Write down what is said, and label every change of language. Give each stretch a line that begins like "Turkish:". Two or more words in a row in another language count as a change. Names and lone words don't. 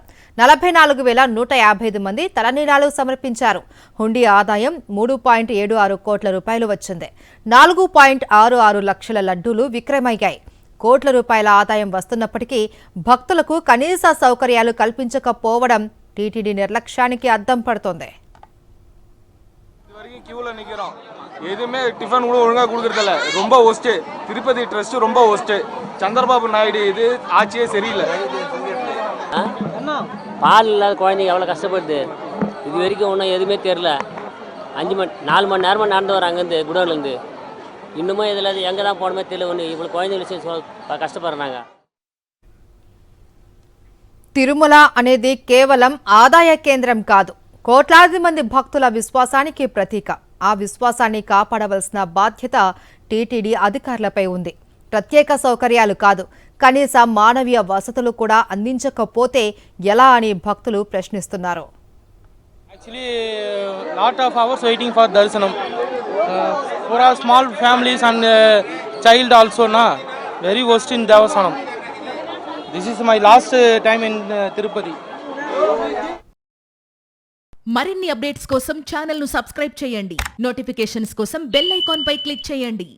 Telugu: 44,155 మంది తలనీలాలు సమర్పించారు. హుండీ ఆదాయం 3.76 కోట్ల రూపాయలు వచ్చింది. 4.66 లక్షల లడ్డూలు విక్రయమయ్యాయి. కోట్ల రూపాయల ఆదాయం వస్తున్నప్పటికీ భక్తులకు కనీస సౌకర్యాలు కల్పించకపోవడం టీటీడీ నిర్లక్ష్యానికి అద్దం పడుతోంది.
Tamil: எதுவுமே டிஃபன் கூட ஒழுங்காக கொடுக்கறதில்ல. ரொம்ப ஒஸ்ட்டு. திருப்பதி ட்ரஸ்ட் ரொம்ப ஒஸ்ட்டு. சந்திரபாபு நாயுடு இது ஆட்சியே சரியில்லை. பால் இல்லாத குழந்தைங்க எவ்வளோ கஷ்டப்படுது. இது வரைக்கும் ஒன்றும் எதுவுமே தெரில. 4 மணி நேரமாக நடந்து வர அங்கேருந்து குடோன்லேருந்து இன்னுமே இதில் எங்கே தான் போகணுமே தெரியல. ஒன்று இவ்வளோ குழந்தைங்களுக்கு కష్టపడుతున్నాగా.
Telugu: తిరుమల అనేది కేవలం ఆదాయ కేంద్రం కాదు, కోట్లాది మంది భక్తుల విశ్వాసానికి ప్రతీక. ఆ విశ్వాసాన్ని కాపాడవలసిన బాధ్యత టీటీడీ అధికారులపై ఉంది. ప్రత్యేక సౌకర్యాలు కాదు, కనీస మానవీయ వసతులు కూడా అందించకపోతే ఎలా అని భక్తులు ప్రశ్నిస్తున్నారు.
English: Actually, lot of hours waiting for darshanam. For our small families and child also, very worst in Devasanam. This is my last time in Tirupati.
Telugu: మరిన్ని అప్డేట్స్ కోసం ఛానల్ ను సబ్స్క్రైబ్ చేయండి. నోటిఫికేషన్స్ కోసం
English: bell icon
Telugu: పై క్లిక్ చేయండి.